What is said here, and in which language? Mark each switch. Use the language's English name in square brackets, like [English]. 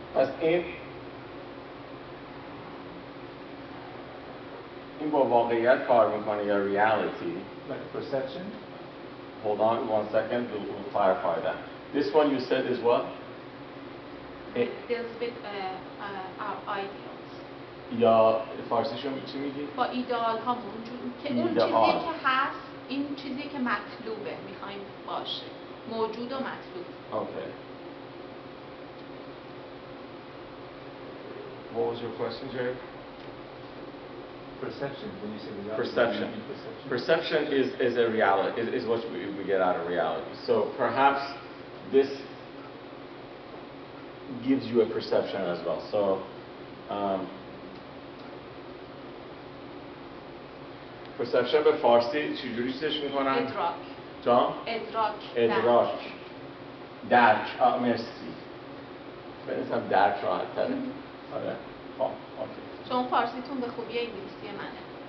[Persian] پس این با واقعیت کار میکنه یا reality [English] Like perception? hold on one second we'll clarify that this one you said is what It deals with our ideals. [Persian] یا فارسیشو چی میگی با ایدئال هامون که اون چیزی که هست این چیزی که مطلوبه میخوایم باشه موجود و مطلوب. [English] okay what was your question Jerry Perception, when you say reality. perception you mean perception is a reality is what we get out of reality so perhaps this gives you a perception as well so perception [Persian] به فارسی چجوری چیزش میکنن ادراک جان ادراک درک مرسی بنویسم درک راحت تره آره خب اوکی چون فارسیتون به خوبی انگلیسی منه